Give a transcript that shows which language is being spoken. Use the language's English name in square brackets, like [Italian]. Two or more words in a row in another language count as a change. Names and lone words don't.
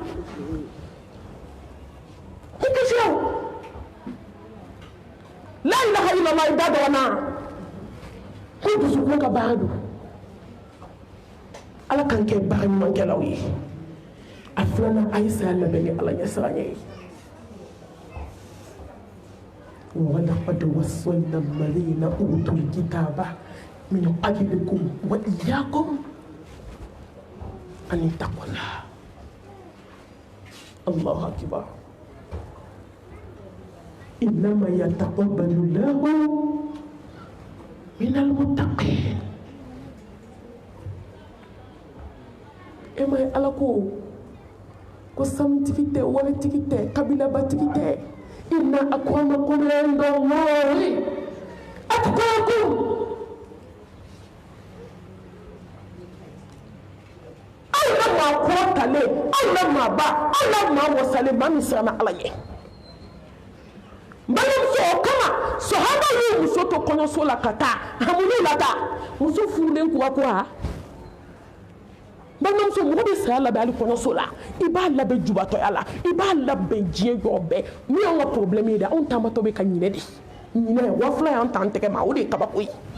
[Bambara] i kisira [Arabic] لا إله إلا الله [Bambara] i da dɔgɔna ko dusukun ka baara don ala k'an kɛ baara ɲumankɛlaw ye a filanan a ye saya labɛn ni ala ɲɛsiranɲɛ ye [Arabic] ولقد وصينا الذين أوتوا الكتاب من قبلكم وإياكم أن اتقوا الله الله أكبر إنما يتقبل الله من المتقين [Bambara] e ma ye ala ko sanutigi tɛ waritigi tɛ kabilabatigi tɛ [Arabic] إن أكرمكم عند الله أتقاكم [Bambara] aw la maa kɔrɔtalen aw la maa ba aw la maa wasalen maa min siranna ala ɲɛ n balimamuso o kama sahaba y'u muso to kɔɲɔso la ka taa hamunu la taa muso furulen kura kura balimamuso mɔgɔ bɛ saya labɛn hali kɔɲɔso la i b'a labɛn jubatɔya la i b'a labɛn diɲɛ jɔ bɛɛ min y'an ka problème ye dɛ anw taamatɔ bɛ ka ɲinɛ de ɲinɛ wa fila y'an ta an tɛgɛ ma o de ye kabako ye